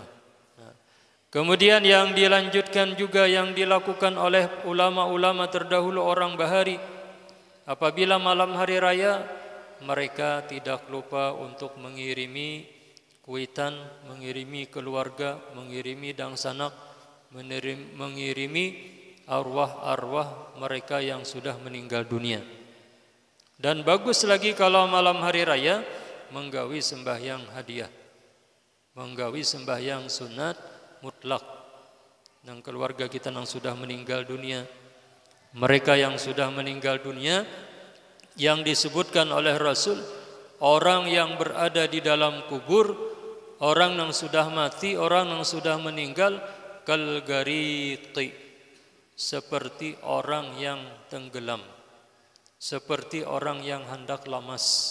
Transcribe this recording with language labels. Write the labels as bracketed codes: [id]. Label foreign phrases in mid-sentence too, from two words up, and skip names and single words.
[id] Nah, kemudian yang dilanjutkan juga yang dilakukan oleh ulama-ulama terdahulu orang bahari, apabila malam hari raya mereka tidak lupa untuk mengirimi kuitan, mengirimi keluarga, mengirimi dangsanak, mengirimi arwah-arwah mereka yang sudah meninggal dunia. Dan bagus lagi kalau malam hari raya menggawi sembahyang hadiah, menggawi sembahyang sunat mutlak. Dan keluarga kita yang sudah meninggal dunia, mereka yang sudah meninggal dunia, yang disebutkan oleh Rasul, orang yang berada di dalam kubur, orang yang sudah mati, orang yang sudah meninggal, [ar] كالغريق, [id] seperti orang yang tenggelam, seperti orang yang hendak lamas.